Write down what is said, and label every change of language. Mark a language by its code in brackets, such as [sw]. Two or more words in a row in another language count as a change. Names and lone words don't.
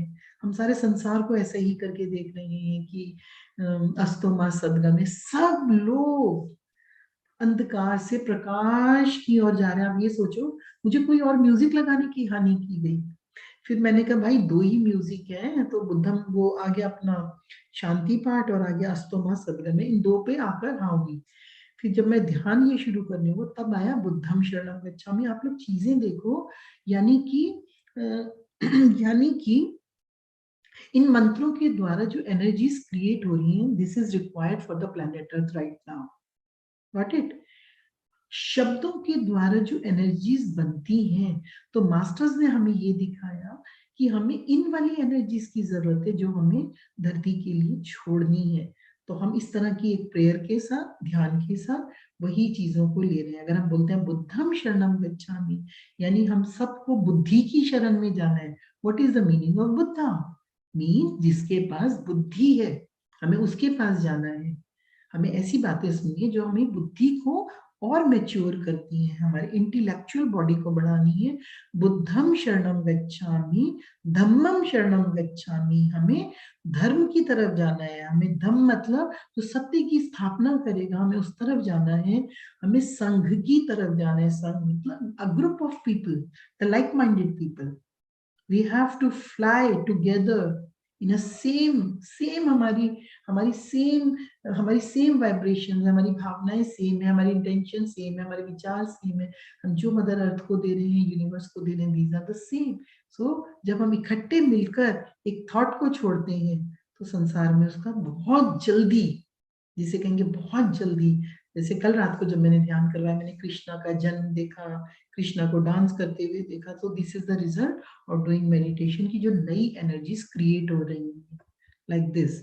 [hi] हम सारे संसार को ऐसे ही करके देख रहे हैं कि [sa] अस्तो मा सदगमे, [hi] सब लोग अंधकार से प्रकाश की ओर जा रहे हैं। आप ये सोचो, मुझे कोई और म्यूजिक लगाने की हानि की गई। फिर मैंने कहा भाई दो ही म्यूजिक है, तो बुद्धम वो आ गया अपना शांति पाठ और आ गया [sa] अस्तो मा सदगमे, [hi] इन दो पे आकर हाँ हुई। फिर जब मैं ध्यान ये शुरू करने को तब आया [pi] बुद्धम शरणम गच्छामि। [hi] आप लोग चीजें देखो, यानी कि इन मंत्रों के द्वारा जो [en] energies create [hi] हो रही हैं, [en] this is required for the planet earth right now. what it? [hi] शब्दों के द्वारा जो एनर्जीज बनती हैं, तो मास्टर्स ने हमें ये दिखाया कि हमें इन वाली एनर्जीज की जरूरत है जो हमें धरती के लिए छोड़नी है। तो हम इस तरह की एक प्रेयर के साथ, ध्यान के साथ वही चीजों को ले रहे हैं। अगर हम बोलते हैं [pi] बुद्धम शरणम गच्छामि, [hi] यानी हम सबको बुद्धि की शरण में जाना है। [en] What is the meaning of Buddha? Mean [hi] जिसके पास बुद्धि है, हमें उसके पास जाना है। हमें ऐसी बातें सुनिए जो हमें बुद्धि को और मैच्योर करती हैं, हमारे [en] intellectual body [hi] को बढ़ानी है। [pi] बुद्धम शरणम गच्छामि, धम्मम शरणम गच्छामि, [hi] हमें धर्म की तरफ जाना है। हमें धम्म मतलब जो सत्य की स्थापना करेगा, हमें उस तरफ जाना है। हमें संघ की तरफ जाना है। संघ मतलब [en] a group of people, the like minded people. We have to fly together in a same [hi] हमारी [en] same vibration, [hi] हमारी भावनाएं सेम है, हमारी इंटेंशन सेम है, हमारे विचार सेम है। हम जो [en] mother earth [hi] को दे रहे हैं, यूनिवर्स को दे रहे हैं, [en] these are the same। [hi] सो जब हम इकट्ठे मिलकर एक थॉट को छोड़ते हैं तो संसार में उसका बहुत जल्दी, जिसे कहेंगे बहुत जल्दी, जैसे कल रात को जब मैंने ध्यान करवाया, मैंने कृष्णा का जन्म देखा, कृष्णा को डांस करते हुए देखा। [en] तो this is the result of doing meditation [hi] की जो नई [en] energies create [hi] हो रही है [en] like this.